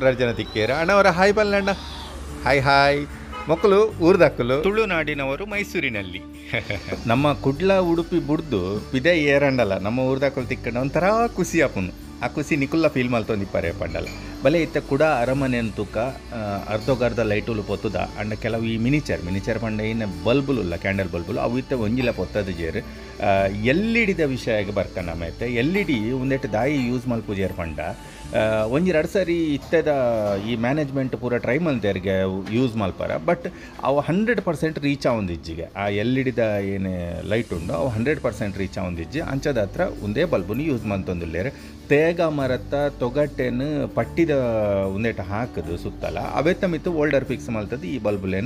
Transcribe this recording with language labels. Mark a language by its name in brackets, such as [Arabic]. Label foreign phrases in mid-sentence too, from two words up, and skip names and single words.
[Tulu] ರಜನ ತಿಕ್ಕೇರ ಅಣ್ಣವರ ಹಾಯ್ ಬಲ್ಲಣ್ಣ ಹಾಯ್ ಮಕ್ಕಳು ಊರ್ದಕ್ಕಲು ತುಳುನಾಡಿನವರು ಮೈಸೂರಿನಲ್ಲಿ ನಮ್ಮ ಕುಡ್ಲ ಉಡುಪಿ ಬುಡ್ದು ಪಿದೆ ಏರಂಡಲ್ಲ ನಮ್ಮ ಊರ್ದಕ್ಕಲು ತಿಕ್ಕಂಡ ಒಂಥರ ಖುಷಿ ಆಪುನು ಆ ಖುಷಿ ನಿಕುಲ್ಲ ಫೀಲ್ ಮಲ್ತೊಂದಿಪ್ಪಾರೆ ಪಂಡಲ್ಲ ಬಲೆ ಇತ್ತ ಕೂಡ ಅರಮನೆ ಅಂತೂಕ ಅರ್ಧೋಗರ್ಧ ಲೈಟುಲು ಪೊತ್ತುದ ಅಂಡ ಕೆಲವು ಈ ಮಿನಿಚರ್ ಪಂಡ ಏನು ಬಲ್ಬುಲುಲ್ಲ ಕ್ಯಾಂಡಲ್ ಬಲ್ಬುಲು ಅವು ಇತ್ತ ಒಂಜಿಲ ಪೊತ್ತದ ಜೇರು LED ವಿಷಯಕ್ಕೆ ಬರ್ಕಂಡ ಆಮೇಲೆ LED ಒಂದೆಟ್ಟು ದಾಯಿ ಯೂಸ್ ಮಲ್ಪುಜೇರು ಪಂಡ ಒಂಜಿ 2 ಸರಿ ಇತ್ತದ ಈ ಮ್ಯಾನೇಜ್ಮೆಂಟ್ ಪೂರ ಟ್ರೈ ಮಲ್ತೇರಿಗೆ ಯೂಸ್ ಮಲ್ಪಾರ ಬಟ್ ಅವು 100% ರೀಚ್ ಆವೊಂದಿಜ್ಜಿಗೆ ಆ LED ಏನು ಲೈಟ್ ಉಂಡು ಅವು 100% ರೀಚ್ ಆವೊಂದಿಜ್ಜಿ ಅಂಚದ ಹತ್ರ ಒಂದೇ ಬಲ್ಬನ್ನು ಯೂಸ್ ಮಲ್ತೊಂದಿಲ್ಲೇರು ತೇಗ ಮರತ್ತ ತೊಗಟೆನು ಪಟ್ಟಿದ ಒಂದೇಟ ಹಾಕದು ಸುತ್ತಲ ಅವೆತ್ತ ಮಿತ್ತು [English] holder fix [Tulu] ಮಲ್ತದ್ದು ಈ ಬಲ್ಬುಲೇನು